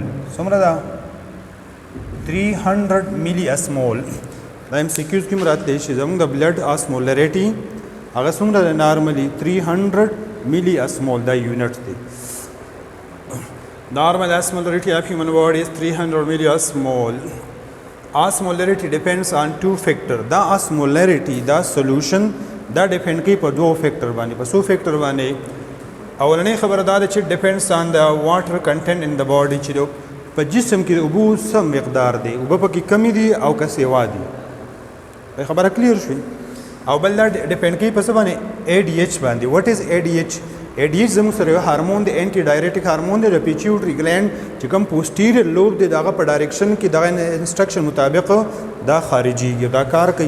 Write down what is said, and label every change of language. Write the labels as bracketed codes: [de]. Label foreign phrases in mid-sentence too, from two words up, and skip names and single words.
[ps] څومره ده؟ 300 [en] milli osmol. [ps] دا ایم سی کیوز کې هم راتلی شي. زمونږ د [en] blood osmolarity [ps] هغه څومره ده نارملی؟ 300 [en] milli osmol. [ps] دا یونټ دی. [en] normal osmolarity of human body is 300 milli osmol. Osmolarity depends on two factors. [ps] دا osmolarity دا solution دا depend کوي په دوه فیکټر باندې. په څو فیکټر باندې؟ اولنۍ خبره دا ده چې [en] depends on the water content in the body. [ps] چې په جسم کې د اوبو څه مقدار دی، اوبه پکې کمی دي او که سیوا دي. خبره کلیر شوي؟ او بل دا ډیپینډ کوي په څه باندې؟ ADH باندې. [en] what is ADH? [ps] ADH زموږ سره یو هارمون دی [en] antidiuretic hormone [ps] دی د [en] pituitary gland [ps] چې کوم [en] posterior lobe [ps] دی دغه په ډایرکشن کې دغه انسټرکشن مطابق دا خارجيږي دا کار کوي.